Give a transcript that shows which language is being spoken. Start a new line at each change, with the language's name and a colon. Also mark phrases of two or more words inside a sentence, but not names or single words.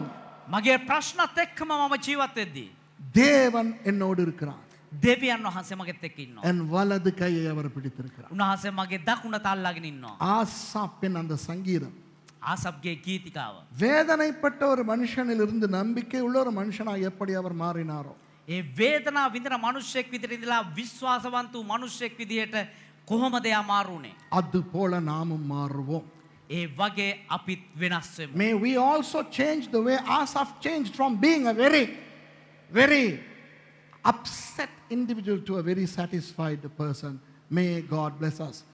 Sinhala: මගේ ප්‍රශ්නත් එක්කම මම ජීවත් වෙද්දී
Tamil: தேவன் என்னோடு இருக்கிறார்.
Sinhala: දෙවියන් වහන්සේ මගෙත් එක්ක ඉන්නවා.
Tamil: என் வலது கையை அவர் பிடித்திருக்கிறார்.
Sinhala: උන්වහන්සේ මගේ දකුණත අල්ලාගෙන ඉන්නවා.
Tamil: ஆசாப்பின் அந்த சங்கீதம்
Sinhala: ආසබ්ගේ ගීතිකාව.
Tamil: வேதனைப்பட்ட ஒரு மனுஷனிலிருந்து நம்பிக்கை உள்ள ஒரு மனுஷனாய் எப்படி அவர் மாறினாரோ,
Sinhala: ඒ වේදනාව විඳින මිනිස්සෙක් විදිහට ඉඳලා විශ්වාසවන්ත වූ මිනිස්සෙක් විදිහට කොහොමද යා මාරුනේ?
Tamil: அது போல நாமும் மாறுவோம்.
Sinhala: ඒ වගේ අපිත් වෙනස් වෙමු.
English: May we also change the way Asaph changed from being a very upset individual to a very satisfied person. May God bless us.